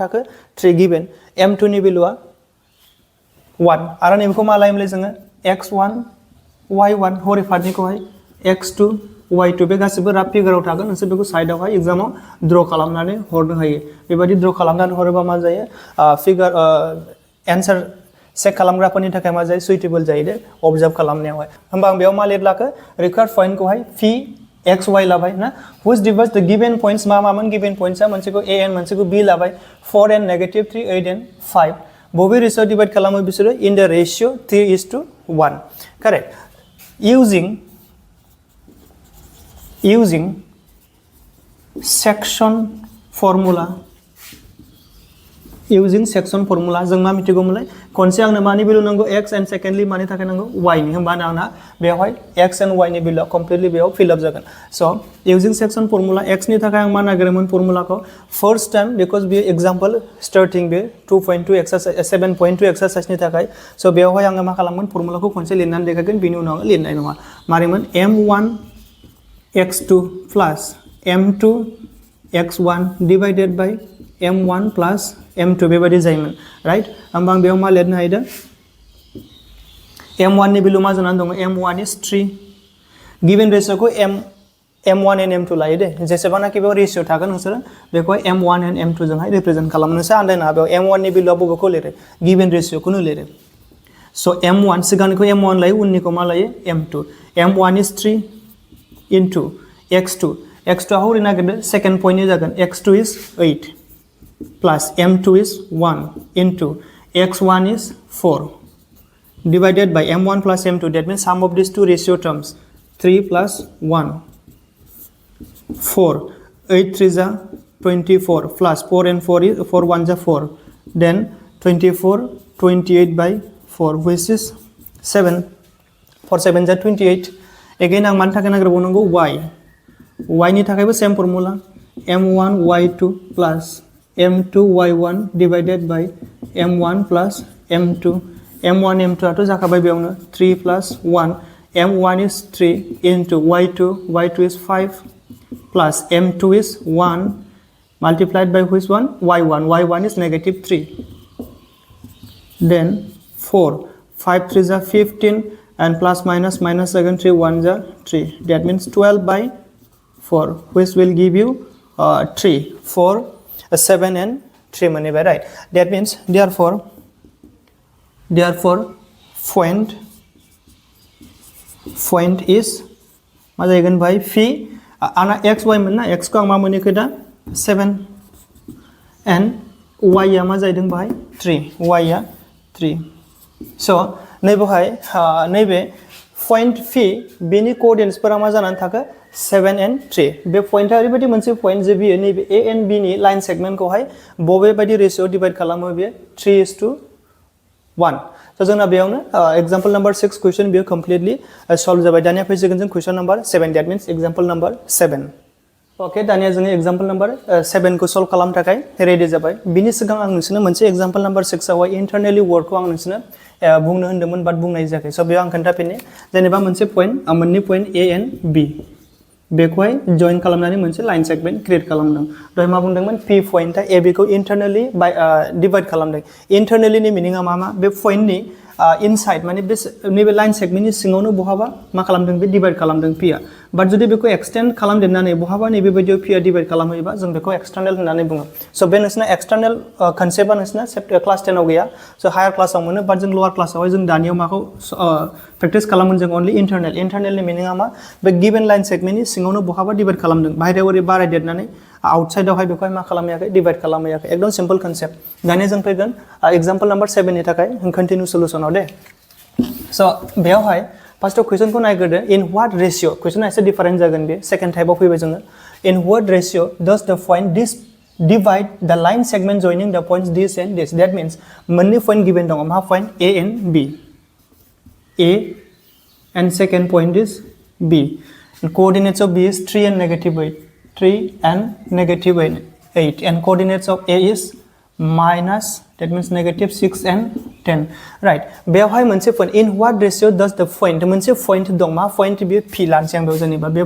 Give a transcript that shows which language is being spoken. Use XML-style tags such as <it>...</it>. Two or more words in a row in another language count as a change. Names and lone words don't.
<brx>थाखो 3 गिवन m2 नि भेलुआ 1 आरो नैबेखौ मा लायोमोनलाय जोङो x1 y1 हरै पार्टनिखौहाय x2 y2 बे गासिबो राफ फिगाराव थागोन नोंसोर बेखौ साइडआवहाय एग्जामाव ड्र खालामनानै हरनो हायो बेबायदि ड्र खालामनानै हरोबा मा जायो</brx> <en>figure answer check</en> <brx>खालामग्राफोरनि थाखाय मा जायो सुइटेबल जायो दे अबजार्भ खालामनायावहाय होमबा आं बेयाव मा लिरलाखो रिक्वायर्ड पॉइंटखौहाय phi x y लाबाय ना</brx> <en>which divides the given points</en> <brx>मा मामोन गिवन पॉइंट्सआ मोनसेखौ a and मोनसेखौ b लाबाय 4 and -3 8 and 5 बबे रेशियो डिवाइड खालामो बिसोरो</brx> <en>in the ratio 3:1 correct using section formula using section formula</en> <brx>जों मा मिथिगौमोनलाय खनसे आंनो मानि भेलु नांगौ</brx> <en>x and secondly</en> <brx>मानि थाखाय नांगौ y नि होमबाना आंना बेवहाय x and y नि भेलुआ कमप्लिटलि बेयाव</brx> <en>fill up</en> <brx>जागोन सो</brx> <en>using section formula</en> <brx>x नि थाखाय आं मा नागिरदोंमोन फर्मुलाखौ</brx> <en>first time because</en> <brx>बे</brx> <en>example starting</en> <brx>बे 2.2 एक्सरसाइज 7.2 एक्सरसाइज नि थाखाय सो बेवहाय आङो मा खालामगोन फर्मुलाखौ खनसे लिरनानै देखायगोन बिनि उनाव लिरनाय नङा मारैमोन</brx> <en>m1 x2 plus m2</en> <brx>x1 divided by m1 plus m2 बेबायदि जायोमोन राइट होमबा आं बेयाव मा लिरनो हायदों m1 नि भेलु मा जानानै दङ</brx> <en>m1 is 3 given</en> <brx>रेशियोखौ</brx> <en>m1 and m2</en> <brx>लायो दे जेसेबांनाखि बेयाव रेशियो थागोन नोंसोर बेखौ</brx> <en>m1 and m2</en> <brx>जोंहाय रिप्रेजेन्ट खालामनोसो आन्दायना बेयाव m1 नि भेलुआ बबेखौ लिरो गिवन रेशियोखौनो लिरो सो m1 सिगांनिखौ m1 लायो उननिखौ मा लायो m2</brx> <en>m1 is 3 into x2 x2</en> <brx>आ हरै नागिरदो</brx> <en>second point</en> <brx>नि जागोन</brx> <en>x2 is 8 plus m2 is 1 into x1 is 4 divided by m1 plus m2 that means sum of these two ratio terms 3 plus 1 4 8 3 are 24 plus 4 and 4 is 4 1 are 4 then 24 28 by 4 which is 7 4 7 are 28 again</en> <brx>आं मानि थाखाय नागिरबावनांगौ y नि थाखायबो</brx> <en>same formula m1 y2 plus m2</en> <brx>y1 divided by m1 plus m2 m1 m2 आथ' जाखाबाय बेयावनो</brx> <en>3 plus 1 m1 is 3 into y2 is 5 plus m2 is 1 multiplied by which one y1 is negative 3 then 4 5 3 are 15 and plus minus again 3 1 are 3 that means 12 by 4 which will give you 3 4 7 and 3 money by right that means therefore point is</en> <brx>मा जागोन भाई phi आना xy मोन ना x को आं मा मोनैखो दा 7 and y आ मा जादों भाई 3 y आ 3 so नैबेहाय नैबे पॉइंट phi बेनि कोऑर्डिनेट्सफोरा मा जानानै थाखो 7 and 3 बे पॉइंटआ ओरैबायदि मोनसे पॉइंट जे बियो नैबे a and b नि लाइन सेगमेन्टखौहाय बबे बायदि</brx> <en>ratio divide</en> <brx>खालामो बियो 3:1 so जोंना बेयावनो</brx> <en>example number 6 question</en> <brx>बियो कमप्लिटली सॉल्व जाबाय दानिया फैसिगोन जों</brx> <en>question number 7 that means example number 7 okay</en> <brx>दानिया जों</brx> <en>example number 7</en> <brx>को सॉल्व खालामनो थाखाय रेडी जाबाय बिनि सिगां आं नोंसोरनो मोनसे</brx> <en>example number 6</en> <brx>आवहाय इंटरनली वर्डखौ आं नोंसोरनो बुंनो होन्दोंमोन बाट बुंनाय जायाखै सो बेयाव आं खोन्थाफिननो जेनेबा मोनसे पॉइंट मोननै पॉइंट a and b बेखौहाय जॉइन खालामनानै मोनसे</brx> <en>line segment create</en> <brx>खालामदों दहाय मा बुंदोंमोन p पॉइंटआ a b खौ</brx> <en>internally divide</en> <brx>खालामदों इंटरनली नि मिनिंआ मा बे पॉइंटनि इनसाइड माने बे नैबे लाइन सेगमेंटनि सिङावनो बहाबा मा खालामदों बे डिवाइड खालामदों p आ बाट जुदि बेखौ एक्सटेंड खालामदेरनानै बहाबा नैबे बायदियाव p आ डिवाइड खालामोबा जों बेखौ एक्सटर्नल होननानै बुङो सो बे नोंसिना एक्सटर्नल कन्सेप्टआ नोंसिना</brx> <en>class 10</en> <brx>आव गैया सो हायर क्लासआव मोनो बाट जों लोअर क्लासआवहाय जों दानियाव माखौ प्रेक्टिस खालामोन जों ओनलि इंटरनलनि मिनिंआ मा बे गिवन लाइन सेगमेंटनि सिङावनो बहाबा डिवाइड खालामदों बाहेरायाव ओरै बारायदेरनानै आउटसाइडआवहाय बेखौहाय मा खालामैयाखै डिवाइड खालामैयाखै एकदम</brx> <en>simple concept</en> <brx>दानिया जों फैगोन</brx> <en>example number 7</en> <brx>नि थाखाय कन्टिन्यू सल्यूशनआव दे सो बेयावहाय</brx> <en>first question</en> <brx>को नायग्रोदो</brx> <en>in what ratio</en> <brx>क्वेश्चना एसे डिफरेंट जागोन बे सेकेंड टाइपआव फैबाय जोङो</brx> <en>in what ratio does the point this divide the line segment joining the points this and this that means</en> <brx>मोननै</brx> <en>point given</en> <brx>दङ मा पॉइंट a and b</brx> <en>a and second point is b and coordinates of b is 3 and negative 8 3 and negative 8 and coordinates of a is minus that means negative 6 and 10 right</en> <brx>बेवहाय मोनसे पॉइंट</brx> <en>in what ratio does the point</en> <brx>मोनसे पॉइंट दं मा पॉइंट बे p लानसै आं बेयाव जेनेबा बे</brx>